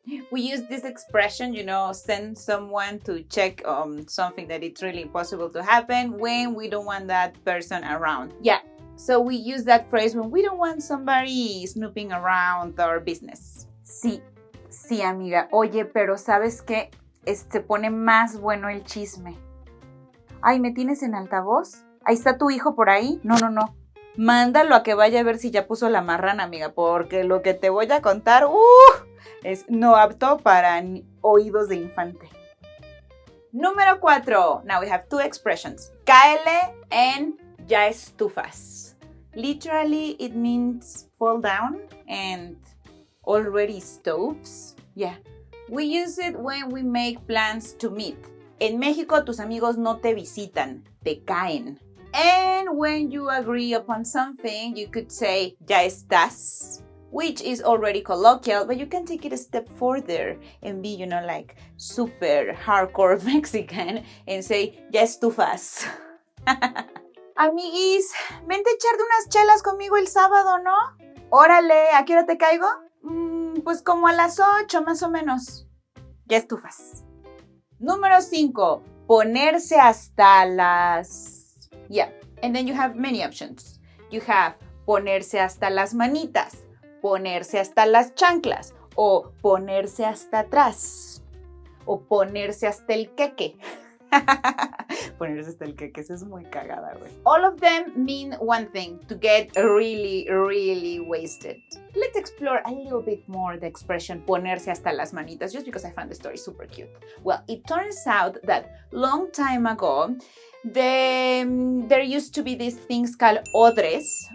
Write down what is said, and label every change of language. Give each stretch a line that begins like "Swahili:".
English: We use this expression, send someone to check something that it's really impossible to happen when we don't want that person around. Yeah, so we use that phrase when we don't want somebody snooping around our business.
Spanish: Sí, amiga. Oye, pero ¿sabes qué? Se pone más bueno el chisme. Ay, ¿me tienes en altavoz? ¿Ahí está tu hijo por ahí? No. Mándalo a que vaya a ver si ya puso la marrana, amiga, porque lo que te voy a contar, es no apto para oídos de infante. Número 4.
English: Now we have 2 expressions. Cáele and ya estufas. Literally, it means fall down and already stoves. Yeah. We use it when we make plans to meet.
Spanish: En México, tus amigos no te visitan, te caen.
English: And when you agree upon something, you could say, ya estás, which is already colloquial, but you can take it a step further and be, like super hardcore Mexican and say, ya estufas.
Spanish: Amiguis, vente a echar de unas chelas conmigo el sábado, ¿no? Órale, ¿a qué hora te caigo? Pues como a las 8 más o menos. Ya estufas. Número 5. Ponerse hasta las...
English: Yeah, and then you have many options. You have
Spanish: ponerse hasta las manitas, ponerse hasta las chanclas, o ponerse hasta atrás, o ponerse hasta el queque. Ponerse hasta el queque, eso es muy cagada, güey.
English: All of them mean one thing, to get really, really wasted. Let's explore a little bit more the expression ponerse hasta las manitas, just because I found the story super cute. Well, it turns out that long time ago, there used to be these things called odres.